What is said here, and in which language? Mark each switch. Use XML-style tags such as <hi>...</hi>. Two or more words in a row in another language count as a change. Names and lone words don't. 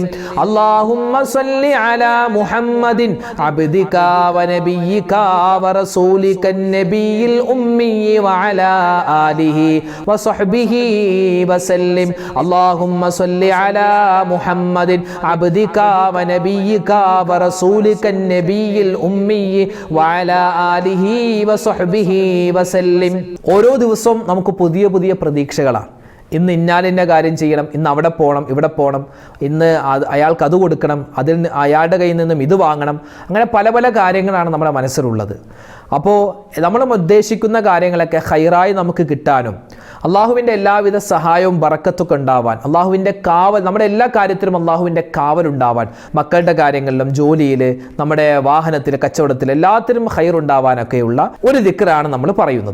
<ar>اللهم صل على محمد عبدك ونبيك ورسولك النبي الأمي وعلى آله وصحبه وسلم. اللهم صل على محمد عبدك ونبيك ورسولك النبي الأمي وعلى آله وصحبه وسلم.</ar> <ml>ഓരോ ദിവസവും നമുക്ക് പുതിയ പുതിയ പ്രതീക്ഷകളാണ്. ഇന്ന് ഇന്നാലിന്ന കാര്യം ചെയ്യണം, ഇന്ന് അവിടെ പോകണം, ഇവിടെ പോകണം, ഇന്ന് അയാൾക്ക് അത് കൊടുക്കണം, അയാളുടെ കയ്യിൽ നിന്നും ഇത് വാങ്ങണം, അങ്ങനെ പല പല കാര്യങ്ങളാണ് നമ്മുടെ മനസ്സിലുള്ളത്. അപ്പോൾ നമ്മൾ ഉദ്ദേശിക്കുന്ന കാര്യങ്ങളൊക്കെ ഹൈറായി നമുക്ക് കിട്ടാനും, അള്ളാഹുവിൻ്റെ എല്ലാവിധ സഹായവും ബറക്കത്തൊക്കെ ഉണ്ടാവാൻ, അള്ളാഹുവിൻ്റെ കാവൽ, നമ്മുടെ എല്ലാ കാര്യത്തിലും അള്ളാഹുവിൻ്റെ കാവലുണ്ടാവാൻ, മക്കളുടെ കാര്യങ്ങളിലും ജോലിയിൽ, നമ്മുടെ വാഹനത്തിൽ, കച്ചവടത്തിൽ, എല്ലാത്തിനും ഖൈറുണ്ടാവാനൊക്കെയുള്ള ഒരു ദിക്റാണ് നമ്മൾ പറയുന്നത്.</ml>